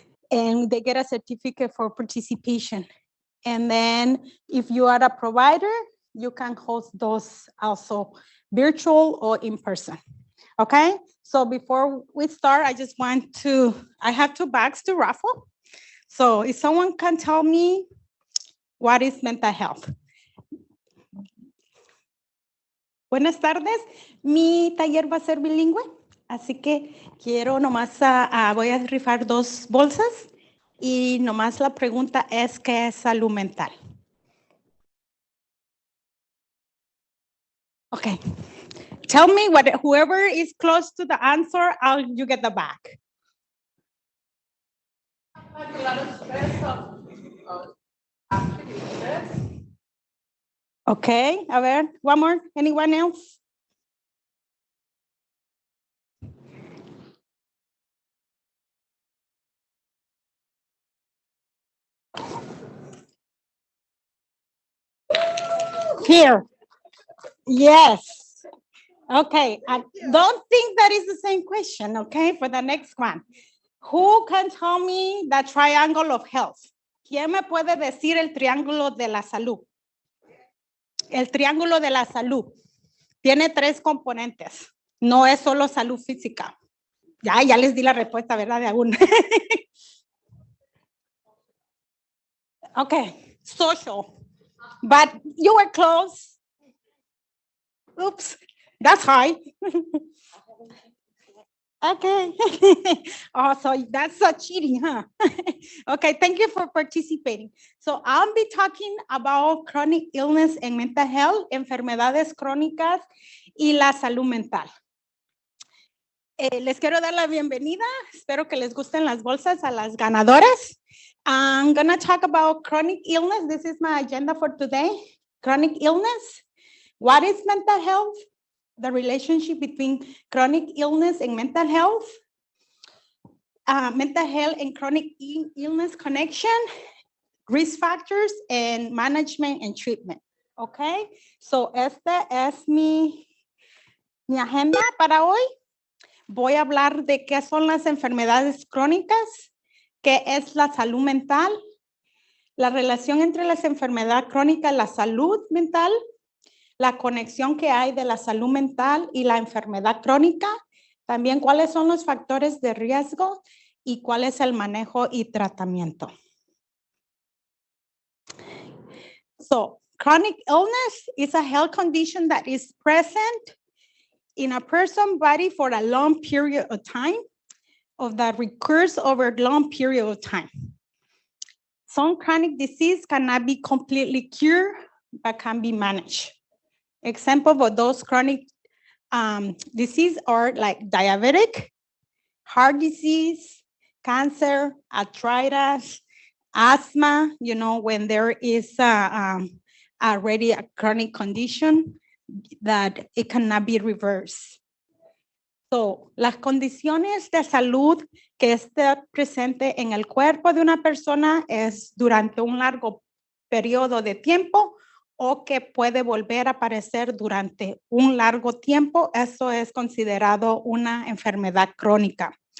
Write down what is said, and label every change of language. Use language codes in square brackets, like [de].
[en] And they get a certificate for participation. And then if you are a provider, you can host those also virtual or in person. Okay? So before we start, I have 2 bags to raffle. So if someone can tell me what is mental health. [es] Buenas tardes, mi taller va a ser bilingüe, así que quiero nomás, voy a rifar 2 bolsas y nomás la pregunta es ¿qué es salud mental? [en] Okay, tell me whoever is close to the answer, you get the bag. Like a lot of stress after the stress. Okay, [es] a ver, [en] one more, anyone else? Here, yes. Okay, I don't think that is the same question, okay, for the next one. Who can tell me the triangle of health? [es] ¿Quién me puede decir el triángulo de la salud? El triángulo de la salud tiene 3 componentes. No es solo salud física. Ya les di la respuesta, ¿verdad? De alguna. [en] Okay, social. But you were close. Oops, that's high. Okay. Oh, so that's cheating, huh? Okay, thank you for participating. So I'll be talking about chronic illness and mental health, [es] enfermedades crónicas y la salud mental. Les quiero dar la bienvenida. Espero que les gusten las bolsas a las ganadoras. [en] I'm gonna talk about chronic illness. This is my agenda for today. Chronic illness. What is mental health? The relationship between chronic illness and mental health. Mental health and chronic illness connection, risk factors, and management and treatment. Okay, so [es] esta es mi agenda para hoy. Voy a hablar de qué son las enfermedades crónicas, qué es la salud mental, la relación entre las enfermedades crónicas y la salud mental, la conexión que hay de la salud mental y la enfermedad crónica, también cuáles son los factores de riesgo y cuál es el manejo y tratamiento. [en] So, chronic illness is a health condition that is present in a person's body for a long period of time, or that recurs over a long period of time. Some chronic disease cannot be completely cured, but can be managed. Example of those chronic disease are like diabetic, heart disease, cancer, arthritis, asthma, you know, when there is already a chronic condition that it cannot be reversed. [es] So, las condiciones de salud que esté presente en el cuerpo de una persona es durante un largo periodo de tiempo o que puede volver a aparecer durante un largo tiempo. Eso es considerado una enfermedad crónica.